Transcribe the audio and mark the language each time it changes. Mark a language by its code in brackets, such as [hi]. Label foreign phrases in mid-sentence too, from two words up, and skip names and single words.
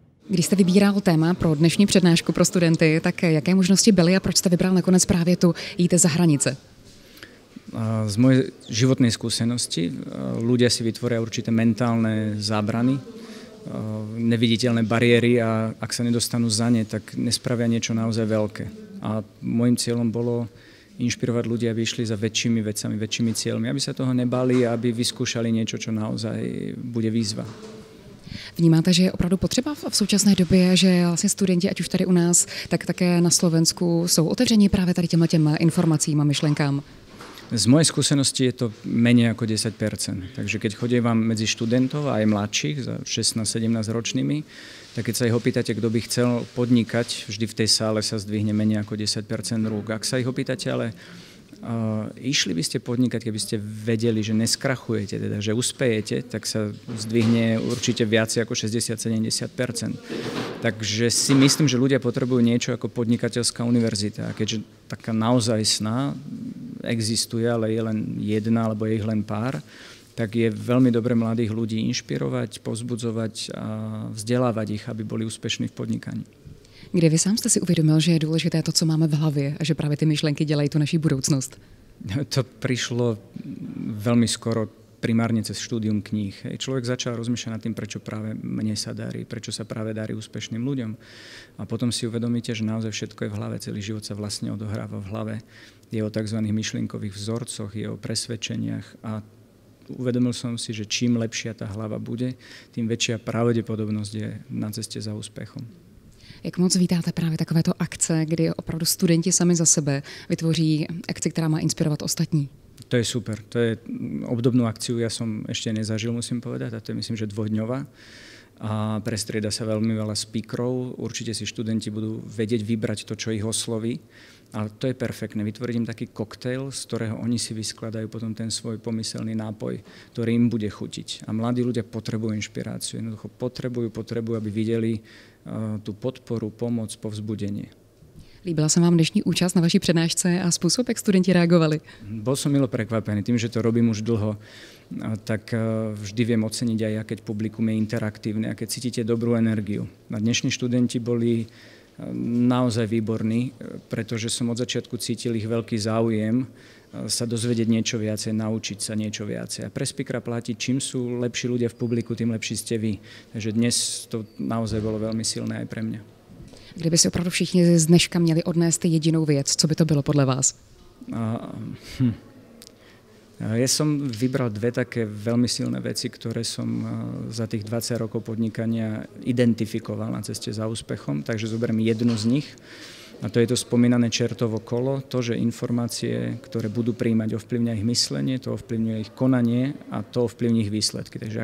[cs] Když jste vybíral téma pro dnešní přednášku pro studenty, tak jaké možnosti byly a proč jste vybral nakonec právě tu jít za hranice? [sk] Z mojej životnej skúsenosti ľudia si vytvoria určité mentálne zábrany, neviditeľné bariéry a ak sa nedostanú za ne, tak nespravia niečo naozaj veľké. A môjim cieľom bolo inšpirovať ľudí, aby išli za väčšími vecami, väčšími cieľmi, aby sa toho nebali a aby vyskúšali niečo, čo naozaj bude výzva. [cs] Vnímáte, že je opravdu potřeba v současné době, že vlastně studenti, ať už tady u nás, tak také na Slovensku jsou otevření právě tady těm informacím a myšlenkám? [sk] Z mojej skúsenosti je to menej ako 10%. Takže keď chodím vám medzi študentov a aj mladších, za 16-17 ročnými, tak keď sa ich opýtate, kto by chcel podnikať, vždy v tej sále sa zdvihne menej ako 10% rúk. Ak sa ich opýtate, ale išli by ste podnikať, keby ste vedeli, že neskrachujete, teda, že uspejete, tak sa zdvihne určite viac ako 60-70%. Takže si myslím, že ľudia potrebujú niečo ako podnikateľská univerzita. A keďže taká naozajstná existuje, ale je len jedna alebo je ich len pár, tak je veľmi dobre mladých ľudí inšpirovať, povzbudzovať a vzdelávať ich, aby boli úspešní v podnikaní. [cs] Kdy vy sám jste si uvědomil, že je důležité to, co máme v hlavě a že právě ty myšlenky dělají tu naší budoucnost? [sk] To prišlo veľmi skoro, primárne cez štúdium kníh. Človek začal rozmýšľať nad tým, prečo práve mne sa darí, prečo sa práve darí úspešným ľuďom. A potom si uvedomíte, že naozaj všetko je v hlave, celý život sa vlastne odohráva v hlave. Je o tzv. Myšlienkových vzorcoch, je o presvedčeniach a uvedomil som si, že čím lepšia tá hlava bude, tým väčšia pravdepodobnosť je na ceste za úspechom. [cs] Jak moc vítáte právě takovéto akce, kdy opravdu studenti sami za sebe vytvoří akci, která má inspirovat ostatní? [sk] To je super. To je obdobnú akciu, ja som ešte nezažil, musím povedať, a to je myslím, že dvojdňová. A prestrieda sa veľmi veľa speakerov. Určite si študenti budú vedieť vybrať to, čo ich osloví. A to je perfektné. Vytvoriť im taký koktail, z ktorého oni si vyskladajú potom ten svoj pomyselný nápoj, ktorý im bude chutiť. A mladí ľudia potrebujú inšpiráciu. Jednoducho potrebujú, aby videli tú podporu, pomoc, povzbudenie. [cs] Líbila sa vám dnešní účast na vaší přednášce a způsob, jak studenti reagovali? [sk] Bol som milo prekvapený. Tým, že to robím už dlho, tak vždy viem oceniť aj ja, keď publikum je interaktívne a keď cítite dobrú energiu. A dnešní študenti boli naozaj výborní, pretože som od začiatku cítil ich veľký záujem sa dozvedieť niečo viacej, naučiť sa niečo viacej. A pre speakera platí, čím sú lepší ľudia v publiku, tým lepší ste vy. Takže dnes to naozaj bolo veľmi silné aj pre mňa. [cs] Kdyby si opravdu všichni z dneška měli odnést jedinou věc, co by to bylo podle vás? [sk] Ja som vybral dve také veľmi silné veci, ktoré som za tých 20 rokov podnikania identifikoval na ceste za úspechom, takže zoberiem jednu z nich. A to je to spomínané čertovo kolo, to, že informácie, ktoré budú prijímať, ovplyvňuje ich myslenie, to ovplyvňuje ich konanie a to ovplyvňuje ich výsledky.